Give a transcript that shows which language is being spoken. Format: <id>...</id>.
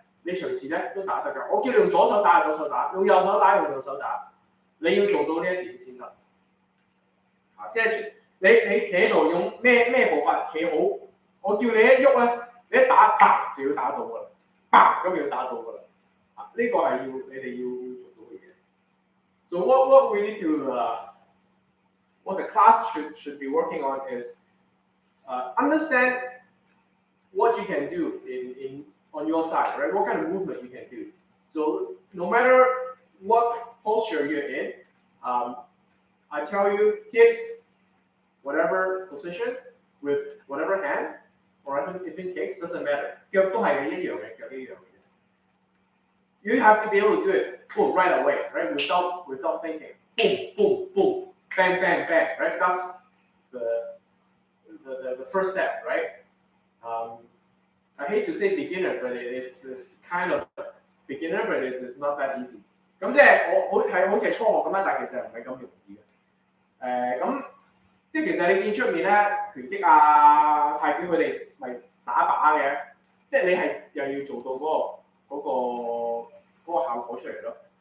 <yue>你隨時咧都打得㗎，我叫你用左手打就左手打，用右手打用右手打，你要做到呢一點先得。即係你企喺度用咩步伐企好，我叫你一喐咧，你一打啪就要打到㗎啦，啪咁要打到㗎啦。呢個係你哋要做到嘅嘢。</yue> <en>So what we need to what the class should be working on is understand what you can do on your side, right? What kind of movement you can do. So no matter what posture you're in, I tell you, hit whatever position with whatever hand, or even kicks, doesn't matter.</en> <yue>腳都係一樣嘅，腳一樣嘅。</yue> <en>You have to be able to do it boom, right away, right? Without thinking. Boom, boom, boom, bang, bang, bang, right? That's the first step, right? I hate to say beginner, but it's kind of beginner, but it's not that easy.</en> <yue>咁即係好似係初學咁樣，但係其實唔係咁容易嘅。咁即係其實你見出面咧拳擊啊、泰拳佢哋咪打靶嘅，即係你係又要做到嗰個效果出嚟咯。</yue>